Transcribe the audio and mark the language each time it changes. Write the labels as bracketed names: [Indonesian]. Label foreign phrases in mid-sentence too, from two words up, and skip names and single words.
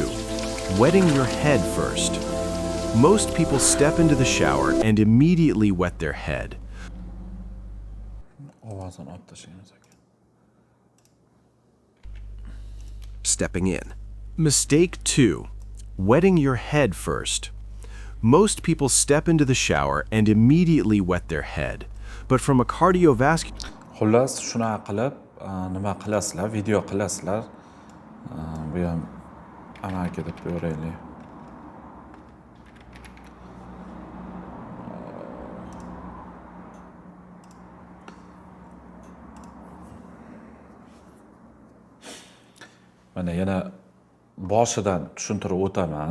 [English] Wetting your head first. Most people step into the shower and immediately wet their head. [Uzbek] ovozini olib tashlaymiz aka. [English] Stepping in. Mistake 2. Wetting your head first. Most people step into the shower and immediately wet their head. But from a cardiovascular... [Uzbek] Xullas shunaqa qilib nima qilasizlar, video qilasizlar. Bu ham amalga deb ko'raylik. Mana yana boshidan tushuntirib o'taman.